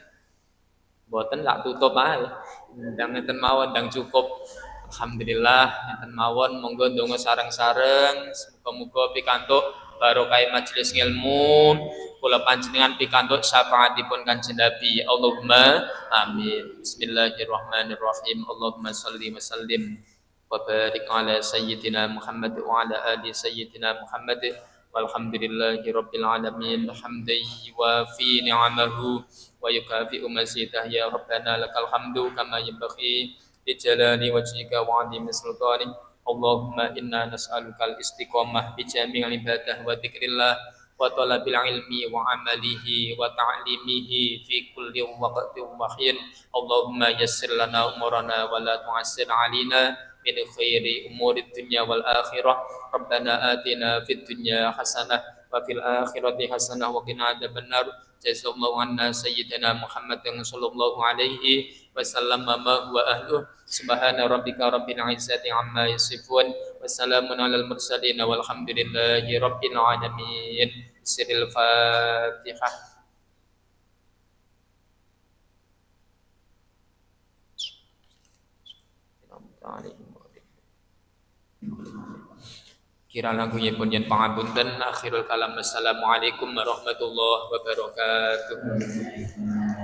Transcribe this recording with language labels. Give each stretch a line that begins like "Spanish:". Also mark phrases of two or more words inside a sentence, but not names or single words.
Javanese: Mboten tak tutup ae. Ndang enten mawon ndang cukup. Alhamdulillah enten mawon monggo ndonga sareng-sareng. Muga-muga pikantuk barokah majelis ilmu. Kula panjenengan pikantuk syafaatipun Kanjeng Nabi.
Arabic: اللهم آمين. Bismillahirrahmanirrahim. اللهم صل وسلم وبارك على سيدنا محمد وعلى آل سيدنا محمد والحمد لله رب العالمين حمدا يوافي نعمه ويكافئ مزيده يا ربنا لك الحمد كما ينبغي لجلال وجهك وعظيم سلطانك اللهم إنا نسألك الاستقامة بجميع العبادة وذكر الله وطلب العلم وعمله وتعليمه في كل وقت وحين اللهم يسر لنا أمورنا و لا تعسر علينا من خير أمور الدنيا والآخرة ربنا آتنا في الدنيا حسنة وفي الآخرة حسنة وقنا عذاب النار جزاك الله عنا سيدنا محمد صلى الله عليه وسلم ما هو أهله سبحان ربك رب العزة عما يصفون وسلام على المرسلين والحمد لله رب العالمين سر الفاتحة.
Javanese: Kira lagunya pun yen pangapunten
Arabic: آخر الكلام السلام عليكم ورحمة الله وبركاته.